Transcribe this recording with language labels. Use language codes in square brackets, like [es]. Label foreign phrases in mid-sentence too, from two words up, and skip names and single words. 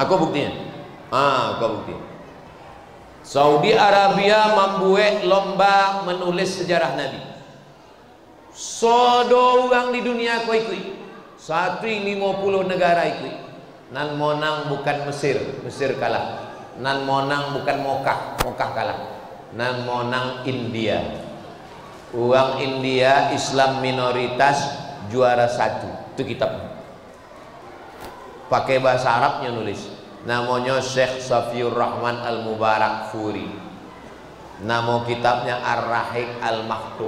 [id] Aku buktinya. Kau bukti. Saudi Arabia membuat lomba menulis sejarah Nabi. [min] Sodo orang di dunia kau ikut. 150 negara ikut. Nan monang bukan Mesir kalah. Nan monang bukan Mokah kalah. Nan monang India. [id] Orang India Islam minoritas juara 1. Itu kitabnya. Pakai bahasa Arabnya nulis. Namanya Syekh Safiur Rahman Al-Mubarak Furi. Nama kitabnya Ar-Rahiq Al-Maktum.